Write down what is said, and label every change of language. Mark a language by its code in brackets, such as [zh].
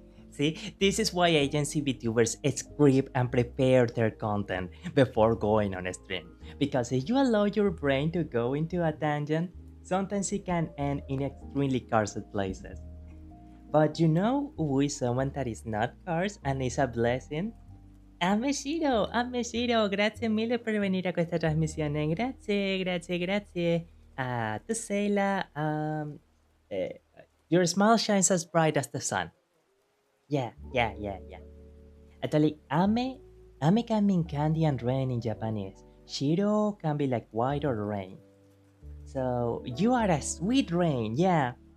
[en] See, this is why agency VTubers script and prepare their content before going on a stream. Because if you allow your brain to go into a tangent, sometimes it can end in extremely cursed places. But you know who is someone that is not cursed and is a blessing? [it] Ammeshiro, grazie mille per venire a questa trasmissione. Grazie. [en] To Seila, uh, your smile shines as bright as the sun. Yeah. Actually, ame can mean candy and rain in Japanese. Shiro can be like white or rain. So you are a sweet rain, yeah.